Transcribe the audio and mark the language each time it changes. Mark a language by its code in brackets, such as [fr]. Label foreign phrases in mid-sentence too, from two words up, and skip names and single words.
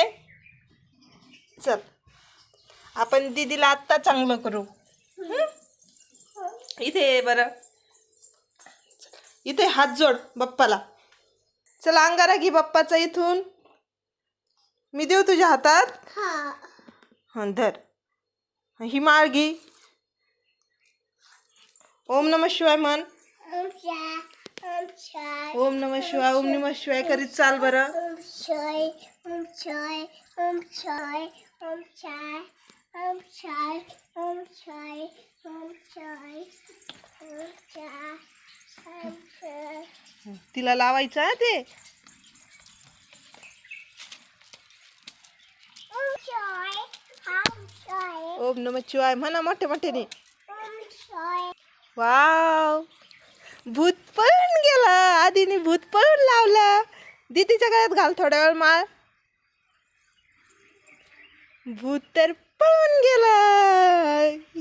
[mr] चल आपण दीदीला आत्ता चांगलं करू. इथे ये बरं. इथे हात जोड बाप्पाला. चल अंगारा घे बाप्पाचा इथून. मी देऊ तुझ्या हातात. हं धर. ही माळ घे. [sa] ओम नमः शिवाय [mr] म्हण. [sa] ओम नमः शिवाय ओम नमः शिवाय [mr] करीत चाल बरं. तिला लावायचं आहे ते. [sa] ओम नमः शिवाय [mr] म्हणा मोठे मोठ्याने. वाव भूत पळून गेला. आधीने भूत पळून लावला. दीदीच्या गळ्यात घाल थोड्या वेळ माळ. भूत तर पळून गेला. यस